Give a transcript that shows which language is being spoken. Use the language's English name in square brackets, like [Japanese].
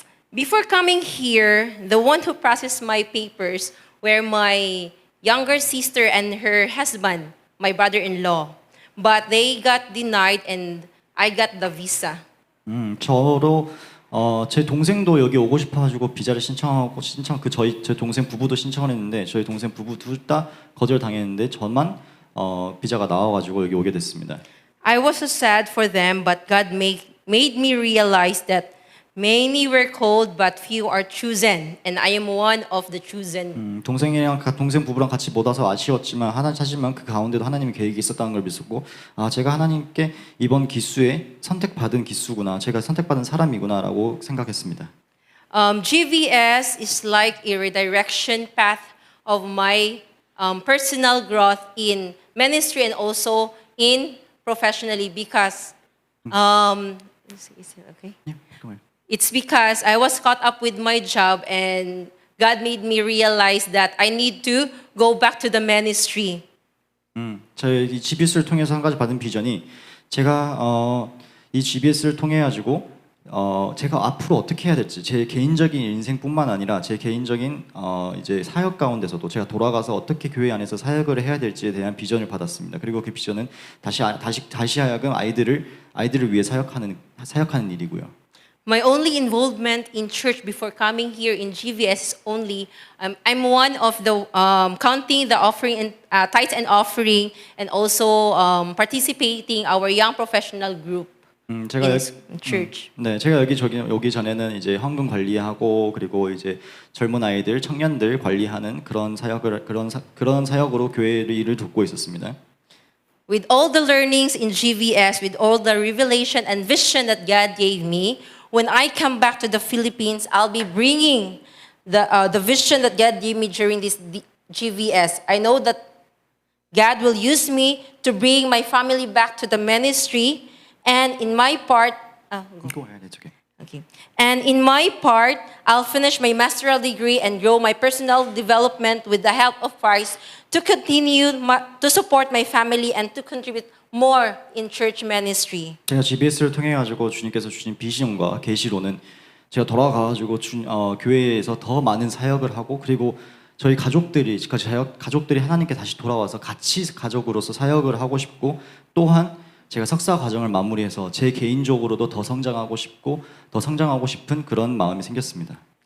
[English] Before coming here, the one who processed my papers were my younger sister and her husband, my brother-in-law. But they got denied and I got the visa. [Korean] 저로 제 동생도 여기 오고 싶어가지고 비자를 신청하고 제 동생 부부도 신청을 했는데 저희 동생 부부 둘 다 거절당했는데 저만 비자가 나와가지고 여기 오게 됐습니다. [English] I was so sad for them, but God made me realize that many were called, but few are chosen, and I am one of the chosen. [Korean] 동생 부부랑 같이 못 와서 아쉬웠지만 하지만 그 가운데도 하나님의 계획이 있었다는 걸 믿었고 제가 하나님께 이번 기수에 선택받은 기수구나, 제가 선택받은 사람이구나라고 생각했습니다. [English] GVS is like a redirection path of my personal growth in ministry and also in professionally because is it okay? It's because I was caught up with my job and God made me realize that I need to go back to the ministry. [Korean] 저희 이 GBS를 통해서 한 가지 받은 비전이 제가 이 GBS를 통해 가지고 제가 앞으로 어떻게 해야 될지 제 개인적인 인생뿐만 아니라 제 개인적인 이제 사역 가운데서도 제가 돌아가서 어떻게 교회 안에서 사역을 해야 될지에 대한 비전을 받았습니다. 그리고 그 비전은 다시 하여금 아이들을 위해 사역하는 일이고요. [English] My only involvement in church before coming here in GVS is only I'm one of the counting the offering and tithes and offering and also participating our young professional group [Korean] 제가 [English] in church. [Korean] 네, 제가 여기 전에는 이제 헌금 관리하고 그리고 이제 젊은 아이들, 청년들 관리하는 그런 사역으로 교회 일을 돕고 있었습니다. [English] With all the learnings in GVS, with all the revelation and vision that God gave me, when I come back to the Philippines, I'll be bringing the vision that God gave me during this GVS. I know that God will use me to bring my family back to the ministry, and in my part, Go ahead, it's okay. okay. And in my part, I'll finish my master's degree and grow my personal development with the help of Christ to continue to support my family and to contribute more in church ministry. [Korean] 제가 GBS를 통해 가지고 주님께서 주신 비전과 계시로는 제가 돌아가 가지고 교회에서 더 많은 사역을 하고 그리고 저희 가족들이 하나님께 다시 돌아와서 같이 가족으로서 사역을 하고 싶고 또한 제가 석사 과정을 마무리해서 제 개인적으로도 더 성장하고 싶은 그런 마음이 생겼습니다.